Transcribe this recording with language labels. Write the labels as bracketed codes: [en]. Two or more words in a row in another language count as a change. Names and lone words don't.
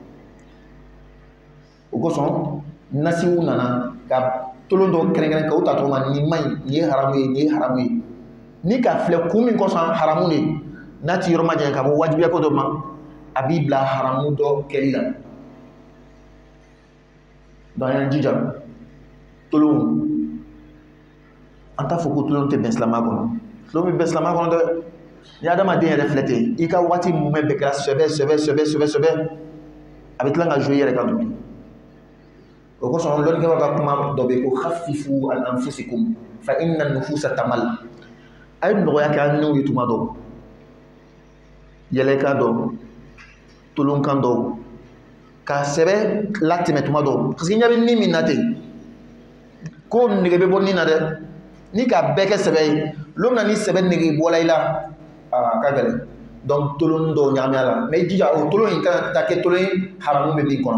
[bm] o kosɔn nasiw nana ka tolon dɔ kɛrɛnkɛrɛn ka o ta tɔgɔ ma nin man ɲi nin ye haramu ye nin ye haramu ye ni ka filɛ kun min kosɔn haramu de n'a ti yɔrɔ ma janya ka bɔ wajibiya ko dɔ ma a b'i bila haramu dɔ kɛli la donc an y'an jija tolon an t'a fɔ ko tolon tɛ bɛn silamɛya kɔnɔ tolon bɛ bɛn silamɛya kɔnɔ dɛ ni adamaden yɛrɛ filɛ ten i ka waati mun bɛɛ kɛra sɛbɛ a bɛ tila ka jouer i yɛrɛ kan tuguni o kosɔn lɔnnikɛbaw ka kuma dɔ bɛ yen ko [ar] خففوا عن أنفسكم فإن النفوس تمل [bm] a ye nɔgɔya kɛ an n'u ye tuma dɔ yɛlɛkan dɔ tolonkan dɔ ka sɛbɛ latɛmɛ tuma dɔ parce que ɲɛ bɛ nin min na ten ko nege bɛ bɔ nin na dɛ ni ka bɛɛ kɛ sɛbɛ ye lon na ni sɛbɛ nege bɔla i la ka gɛlɛn donc tolon dɔw ɲagami a la mais i jija o tolon in ka ta kɛ tolon ye haramu bɛ min